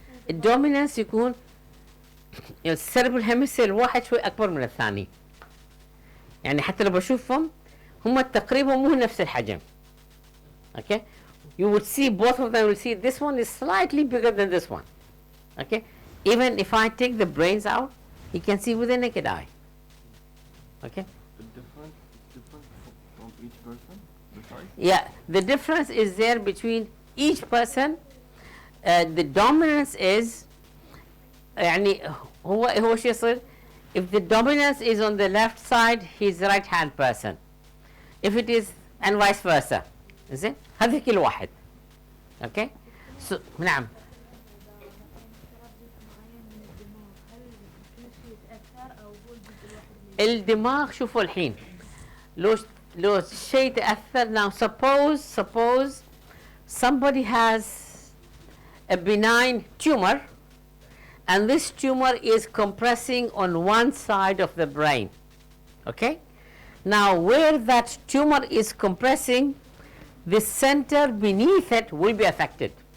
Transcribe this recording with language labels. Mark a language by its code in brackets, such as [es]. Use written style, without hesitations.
[ar] الدومينانس يكون السيربرال هيمسفير الواحد شوي اكبر من الثاني، يعني حتى لو بشوفهم هم تقريبا مو نفس الحجم. [en] Okay, you would see both of them will see this one is slightly bigger than this one. Okay, even if I take the brains out, you can see with the naked eye. Okay, The difference from each person, the size? yeah, the difference is there between each person. The dominance is [ar] يعني هو شو يصير [en] if the dominance is on the left side he's right hand person, if it is and vice versa. [ar] زين هذا كل واحد. اوكي so, نعم الدماغ شوفوا الحين لو شيء تأثر. [en] now suppose somebody has a benign tumor and this tumor is compressing on one side of the brain. Okay, now where that tumor is compressing, the center beneath it will be affected.